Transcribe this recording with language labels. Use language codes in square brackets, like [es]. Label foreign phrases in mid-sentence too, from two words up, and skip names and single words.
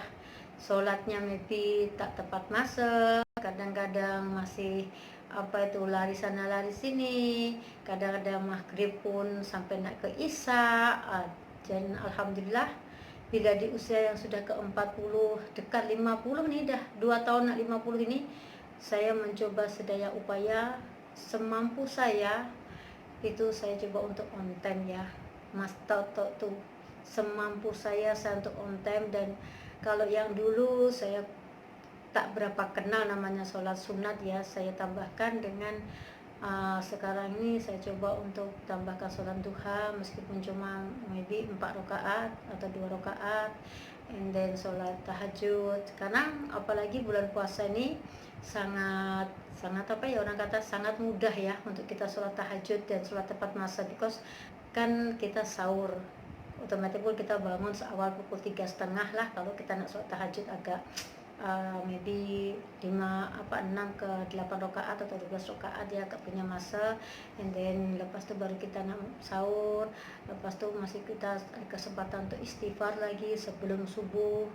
[ms] Solatnya maybe tak tepat masa, kadang-kadang masih lari sana lari sini, kadang-kadang maghrib pun sampai nak ke isya. Dan alhamdulillah bila di usia yang sudah ke 40 dekat 50 nih, dah 2 tahun nak 50 ini, saya mencoba sedaya upaya semampu saya itu saya coba untuk [en] on time [ms] ya Mas Toto tuh, semampu saya untuk [en] on time. [ms] Dan kalau yang dulu saya tak berapa kenal namanya sholat sunat ya, saya tambahkan dengan sekarang ini saya coba untuk tambahkan sholat duha, meskipun cuma maybe 4 rakaat atau 2 rakaat, [en] and then [ms] sholat tahajud. Karena apalagi bulan puasa ini sangat orang kata sangat mudah ya untuk kita sholat tahajud dan sholat tepat masa, because kan kita sahur otomatis pun kita bangun seawal pukul 3:30 lah kalau kita nak sholat tahajud agak maybe 6 ke 8 rakaat atau 12 rakaat ya, agak punya masa. [en] And then [ms] lepas tu baru kita nak sahur, lepas tu masih kita ada kesempatan untuk istighfar lagi sebelum subuh.